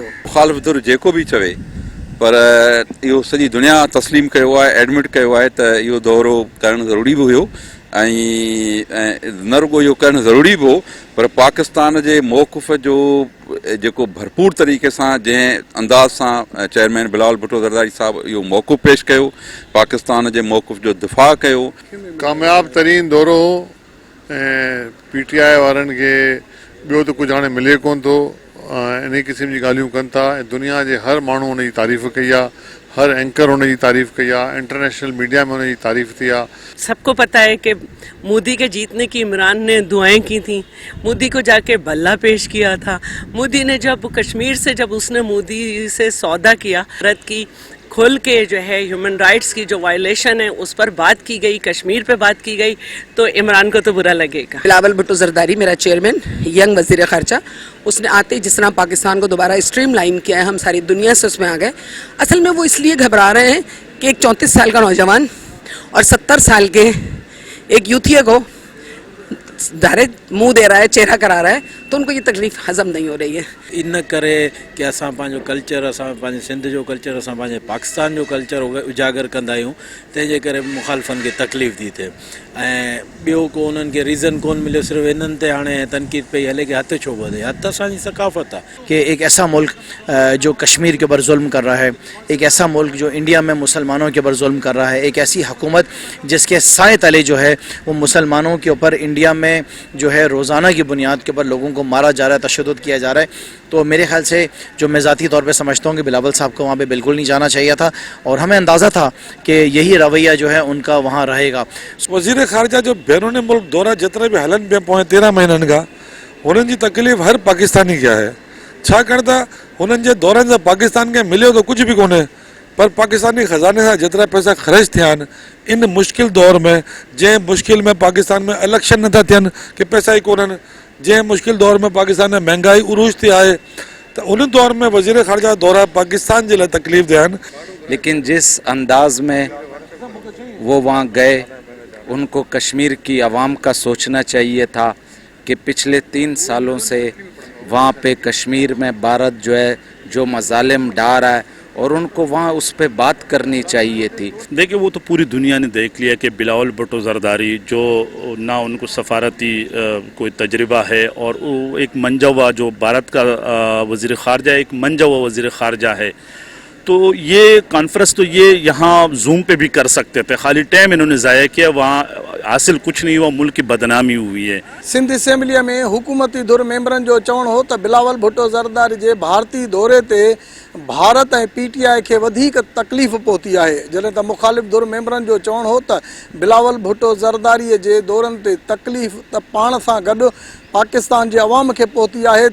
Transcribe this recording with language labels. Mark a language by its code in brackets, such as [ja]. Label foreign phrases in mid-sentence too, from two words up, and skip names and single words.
[sd] मुखालिफ़ धुर जेको बि चवे पर इहो सॼी दुनिया तस्लीम कयो आहे, एडमिट कयो आहे त इहो दौरो करणु ज़रूरी बि हुयो ऐं न रुॻो इहो करणु ज़रूरी बि हो, पर पाकिस्तान जे मौक़िफ़ जो जेको भरपूर तरीक़े सां जंहिं अंदाज़ सां चेयरमैन बिलावल भुट्टो ज़रदारी साहिबु इहो मौक़िफ़ पेश कयो, पाकिस्तान जे मौक़िफ़ जो दिफ़ा कयो, कामयाब तरीन दौरो हो ऐं PTI वारनि खे ॿियो त कुझु हाणे मिले कोन थो, इन क़िस्म जी ॻाल्हियूं कनि था ऐं दुनिया जे हर माण्हू हुन जी तारीफ़ कई आहे, हर एंकर हुन जी तारीफ़ कई आहे, [en] international media [sd] में हुन जी तारीफ़ थी आहे। [ur] سب کو پتہ ہے کہ مودی کے جیتنے کی عمران نے دعائیں کی تھی، مودی کو جاکے بلا پیش کیا تھا. مودی نے جب کشمیر سے جب اس نے مودی سے سودا کیا، بھارت کی کھل کے جو ہے [en] human rights [ur] کی جو وائلیشن ہے اس پر بات کی گئی، کشمیر پے بات کی گئی، تو عمران کو تو برا لگے گا. بلاول بھٹو زرداری میرا چیئرمین، ینگ وزیر خارجہ، اس نے آتے ہی جس طرح پاکستان کو دوبارہ اسٹریم لائن کیا ہے، ہم ساری دنیا سے اس میں آ گئے. اصل میں وہ اس لیے گھبرا رہے ہیں کہ ایک 34 سال کا نوجوان اور 70 سال کے ایک یوتھیا کو ڈائریکٹ منہ دے رہا ہے، چہرہ کرا رہا ہے، تو ان کو یہ تکلیف ہضم نہیں ہو رہی ہے. [sd] इन करे कि असां पंहिंजो कल्चर, असां पंहिंजे सिंध जो कल्चर, असां पंहिंजे पाकिस्तान जो कल्चर उजागर कंदा आहियूं, तंहिंजे करे मुखालिफ़नि खे तकलीफ़ थी थिए ऐं ॿियो को उन्हनि खे रीज़न कोन मिलियो, सिर्फ़ु इन्हनि ते हाणे तनक़ीद पई हले कि हथ छो ॿधे। हथ असांजी सकाफ़त आहे [ur] کہ ایک ایسا ملک جو کشمیر کے اوپر ظلم کر رہا ہے، ایک ایسا ملک جو انڈیا میں مسلمانوں کے اوپر ظلم کر رہا ہے، ایک ایسی حکومت جس کے سائے تلے جو ہے وہ مسلمانوں کے اوپر انڈیا میں جو ہے روزانہ کی بنیاد کے اوپر لوگوں کو مارا جا رہا ہے، تشدد کیا جا رہا ہے، تو میرے خیال سے جو میں ذاتی طور پے سمجھتا ہوں کہ بلاول صاحب کو وہاں پے بالکل نہیں جانا چاہیے تھا اور ہمیں اندازہ تھا کہ یہی رویہ جو ہے ان کا وہاں رہے گا. [sd] वज़ीर ख़ारजा जो बैरून मुल्क दौरा जेतिरा बि हलन पिया पोइ 13 महीननि खां, हुननि जी तकलीफ़ हर पाकिस्तानी खे आहे, छाकाणि त हुननि जे दौरनि सां पाकिस्तान खे मिलियो त कुझु बि कोन्हे, पर पाकिस्तानी ख़ज़ाने सां जेतिरा पैसा ख़र्च थिया आहिनि इन मुश्किल दौर में, जंहिं मुश्किल में पाकिस्तान में इलेक्शन नथा थियनि कि पैसा ई कोन्हनि, जंहिं मुश्किल दौर में पाकिस्तान में महंगाई उरूज थी आहे, तो उन दौर में वज़ीर ख़ारजा दौरा पाकिस्तान जे लाइ तकलीफ़ दिया आहिनि। [ur] لیکن جس انداز میں وہ وہاں گئے، ان کو کشمیر کی عوام کا سوچنا چاہیے تھا کہ پچھلے 3 سالوں سے وہاں پے کشمیر میں بھارت جو ہے جو مظالم ڈھا رہا ہے اور ان کو وہاں اس پر بات کرنی چاہیے تھی. دیکھیے وہ تو پوری دنیا نے دیکھ لیا کہ بلاول بھٹو زرداری جو نہ ان کو سفارتی کوئی تجربہ ہے اور وہ ایک منجھا ہوا جو بھارت کا وزیر خارجہ، ایک منجھا ہوا وزیر خارجہ ہے، تو یہ کانفرنس تو یہ یہاں زوم پے بھی کر سکتے تھے، خالی ٹائم انہوں نے ضائع کیا، وہاں حاصل کچھ نہیں ہوا، ملک کی بدنامی ہوئی ہے. [sd] सिंध असेंबलीअ में हुकूमती धुर मेंबरनि जो चवणु हो त बिलावल भुट्टो ज़रदारी जे भारतीय दौरे ते भारत ऐं PTI खे वधीक तकलीफ़ पहुती आहे, जॾहिं त मुखालिफ़ धुर मेंबरनि जो चवणु हो त बिलावल भुट्टो ज़रदारीअ जे दौरनि ते तकलीफ़ त पाण सां गॾु पाकिस्तान जे अवाम खे पहुती आहे।